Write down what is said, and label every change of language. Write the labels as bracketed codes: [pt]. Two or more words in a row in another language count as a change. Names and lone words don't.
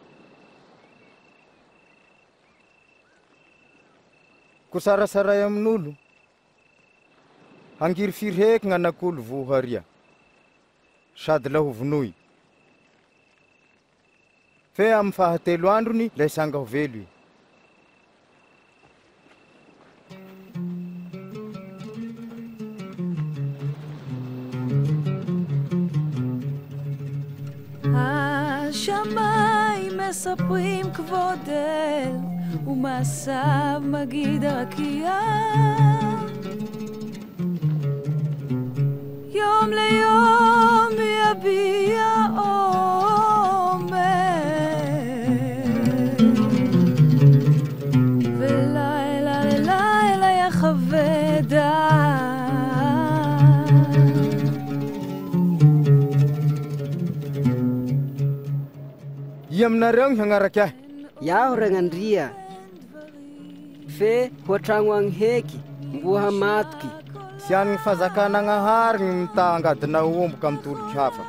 [mg] Ko sarasaray amin'olo, hangiry firy heky gn'anak'olo voharia, sady lahovonoy. Fe amin'ny fahatelo androny, lay sanga ho velo i. [he] השמיים מספרים כבודל ומעשיו מגיד הרקיע יום ליום יביע עומר ולילה ללילה יחווה דעת [mg] Aminareo ny hagnaraka ahy. Iaho Ragnandria. Fe hoatragno agny heky, mbo hamatoky. Sy any ny fazakanagnahary ny mita angadina omboka amin'ny toloky hafa.